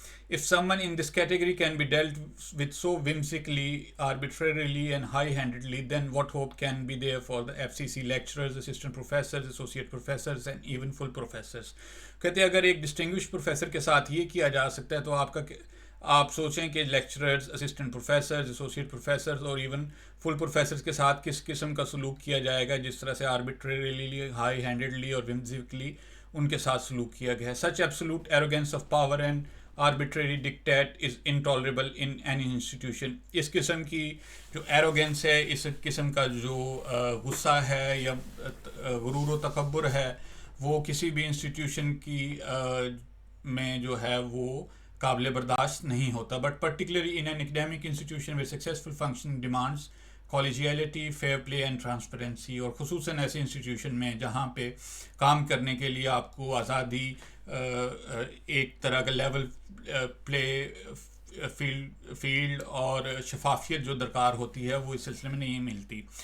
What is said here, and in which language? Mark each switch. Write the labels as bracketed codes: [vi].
[en] If someone in this category can be dealt with so whimsically, arbitrarily and high-handedly, then what hope can be there for the FCC lecturers, assistant professors, associate professors and even full professors. [ur] کہتے ہیں اگر ایک distinguished professor کے ساتھ یہ کیا جا سکتا ہے تو آپ سوچیں کہ lecturers, assistant professors, associate professors اور ایون فل پروفیسرز کے ساتھ کس قسم کا سلوک کیا جائے گا، جس طرح سے آربیٹریلی، ہائی ہینڈیڈلی اور whimsically ان کے ساتھ سلوک کیا گیا ہے. [en] Such absolute arrogance of power and arbitrary dictate is intolerable in any institution. [ur] اس قسم کی جو ایروگنس ہے، اس قسم کا جو غصہ ہے یا غرور و تکبر ہے، وہ کسی بھی انسٹیٹیوشن کی میں جو ہے وہ قابل برداشت نہیں ہوتا. [en] but particularly in an academic institution with successful functioning demands collegiality, fair play and transparency، [ur] اور خصوصاً ایسے انسٹیٹیوشن میں جہاں پہ کام کرنے کے لیے آپ کو آزادی، ایک طرح کا لیول پلے فیلڈ اور شفافیت جو درکار ہوتی ہے وہ اس سلسلے میں نہیں ملتی.